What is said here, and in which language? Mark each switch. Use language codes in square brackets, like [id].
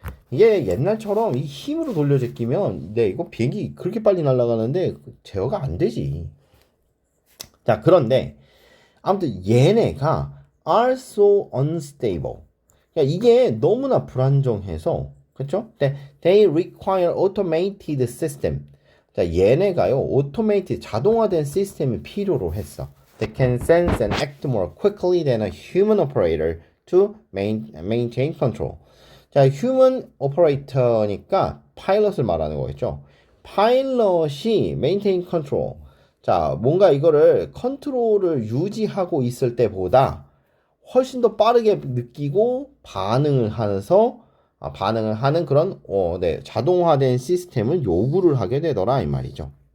[ko] 이게 옛날처럼 이 힘으로 돌려 제끼면 이거 비행기 그렇게 빨리 날아가는데 제어가 안 되지. 자, 그런데 아무튼 얘네가 [en] are so unstable. [ko] 그러니까 이게 너무나 불안정해서 그렇죠? [en] They require automated system. [ko] 자, 얘네가요 automated 자동화된 시스템이 필요로 했어. [en] They can sense and act more quickly than a human operator to maintain control. [ko] 자, 휴먼 오퍼레이터니까 파일럿을 말하는 거겠죠. 파일럿이 메인테인 컨트롤. 자, 뭔가 이거를 컨트롤을 유지하고 있을 때보다 훨씬 더 빠르게 느끼고 반응을 하는 그런 자동화된 시스템을 요구를 하게 되더라 이 말이죠.